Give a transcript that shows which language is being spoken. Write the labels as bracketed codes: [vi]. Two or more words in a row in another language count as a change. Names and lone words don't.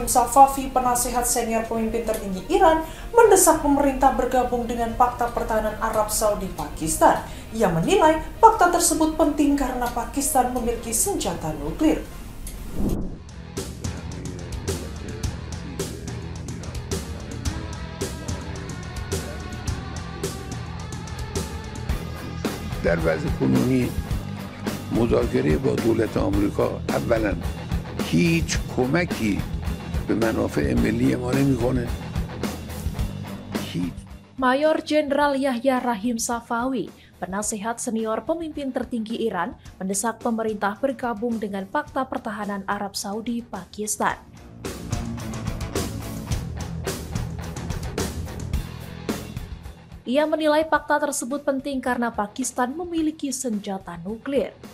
[id] Safavi, penasehat senior pemimpin tertinggi Iran, mendesak pemerintah bergabung dengan Fakta Pertahanan Arab Saudi Pakistan. Ia menilai fakta tersebut penting karena Pakistan memiliki senjata nuklir. [fa] در وضع کنونی مذاکره با دولت آمریکا اولا هیچ کمکی به منافع ملی ما نمیکنه. [id] Mayor Jenderal Yahya Rahim Safawi, penasehat senior pemimpin tertinggi Iran, mendesak pemerintah bergabung dengan Fakta Pertahanan Arab Saudi Pakistan. Ia menilai fakta tersebut penting karena Pakistan memiliki senjata nuklir.